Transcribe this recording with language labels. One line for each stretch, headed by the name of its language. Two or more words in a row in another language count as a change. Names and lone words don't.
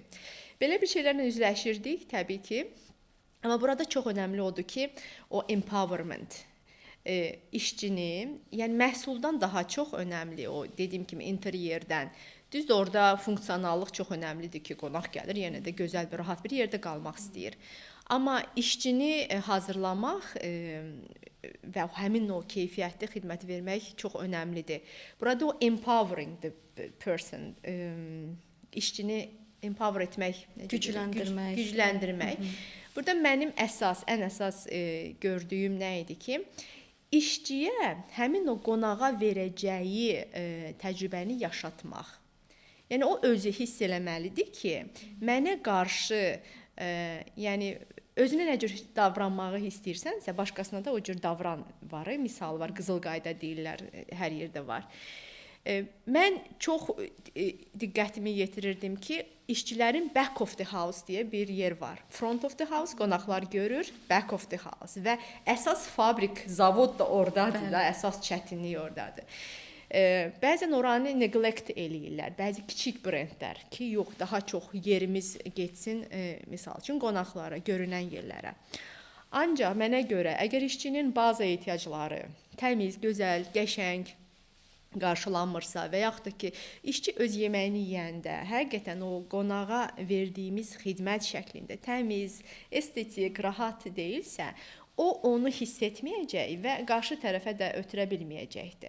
Azerbaijani: Belə bir şeylərlə üzləşirdik təbii ki. Amma burada çox önəmli odur ki, o empowerment işçini, yəni məhsuldan daha çox önəmli o dediyim kimi interyerdən. Düzdür, orada funksionallıq çox önəmlidir ki, qonaq gəlir, yenə də gözəl bir rahat bir yerdə qalmaq istəyir. Amma işçini hazırlamaq və həmin o keyfiyyətli xidmət vermək çox önəmlidir.
English: Burada o empowering the person,
Azerbaijani: işçini empower etmək, gücləndirmək. Burada mənim ən əsas gördüyüm nə idi ki, işçiyə həmin o qonağa verəcəyi təcrübəni yaşatmaq. Yəni o özü hiss eləməlidir ki, mənə qarşı yəni özünə nə cür davranmağı istəyirsənsə, başqasına da o cür davran var. Misal var, qızıl qayda deyirlər, hər yerdə var. Mən çox diqqətimi yetirirdim ki, işçilərin
English: back of the house
Azerbaijani: deyə bir yer var.
English: Front of the house qonaqlar görür, back of the house
Azerbaijani: və əsas fabrik, zavod da ordadır da, əsas çətinlik ordadır. Bəzən oranı neglect eləyirlər. Bəzi kiçik brendlər ki, yox, daha çox yerimiz getsin, misal üçün qonaqlara, görünən yerlərə. Ancaq mənə görə, əgər işçinin baza ehtiyacları təmiz, gözəl, qəşəng qarşılanmırsa və yaxud da ki, işçi öz yeməyini yeyəndə həqiqətən o qonağa verdiyimiz xidmət şəklində təmiz, estetik, rahat deyilsə, o onu hiss etməyəcək və qarşı tərəfə də ötürə bilməyəcəkdir.